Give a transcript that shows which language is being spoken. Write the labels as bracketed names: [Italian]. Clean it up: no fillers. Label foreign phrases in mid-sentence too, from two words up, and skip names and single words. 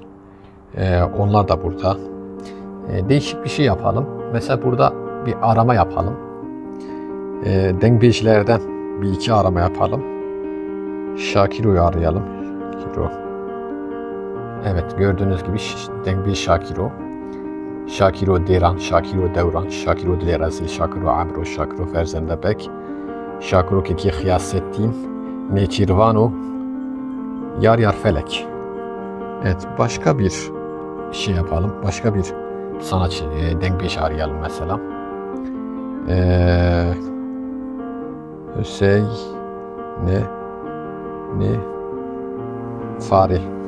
[Turkish] Onlar da burada. Değişik bir şey yapalım. Mesela burada bir arama yapalım. Dengbejlerden bir iki arama yapalım. Şakiro'yu arayalım. Şakiro. Evet, gördüğünüz gibi Dengbej Şakiro. Şakiro Deran, Şakiro Devran, Şakiro Dilerazil, Şakiro Amro, Şakiro Ferzendebek, Şakiro Keki Hiyasettin, Neçirvano, Yar Yar Felek. Evet, başka bir şey yapalım. Başka bir sanatçı, Dengbej arayalım mesela. Hüseyin Fari.